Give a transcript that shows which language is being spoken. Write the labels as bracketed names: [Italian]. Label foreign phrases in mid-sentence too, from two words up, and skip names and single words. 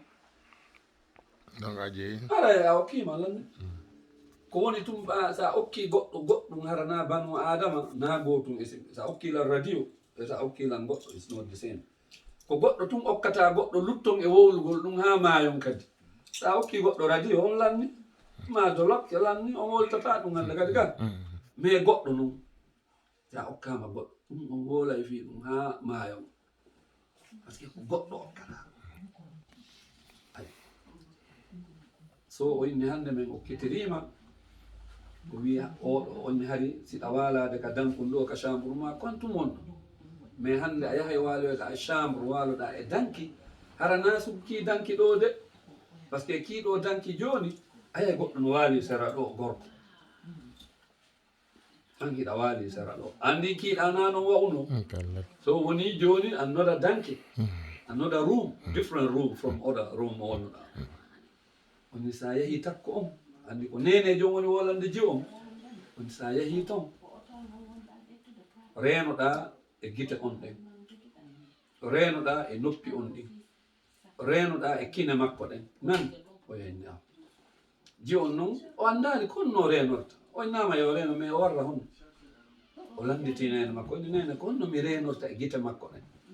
[Fula] donc a jeeyi ara a okkima lanne ko woni tum sa okki goɗɗo goɗɗum harana banu adama na gotum sa okkilan radio e sa okkilan goɗɗo [English] is not the same [Fula] ko goɗɗo tum okkata goɗɗo lutton e wowlugol ɗum ha mayon kadi sa okki goɗɗo radio on lanni ma dolokke lanni on woltata ɗum hande kadi kan mais goɗɗo noon sa okkama goɗɗo ɗum on wolay fi ɗum ha mayon [French] par ce que [Fula] ko goɗɗo okkata so o inni hande men okkitirima ko wiya oɗo onni hari siɗa walade ka dankun ɗo ka chambre ma kontum wonɗo mais hande a yahay waloyɗa e chambre waloɗa e danki harana sukki danki ɗo de [French] par ce que [Fula] kiiɗo danki joni ayay goɗɗo no wali sera ɗo gorko an hiɗa wali sera ɗo andi kiiɗa na no wawno so woni joni annoda danki [English] another room different room from other room [Fula] wonnoɗa woni sa yeehi takko on andi ko nene jom woni wolande ji on woni sa yeehi ton renoɗa e gite on ɗen renoɗa e noppi on ɗin renoɗa e kine makko ɗen nan o yenni am ji on noon o andani konno renorta o nama yo reno mais o warra honno o landiti nene makko onni nene konno mi renorta e gite makko ɗen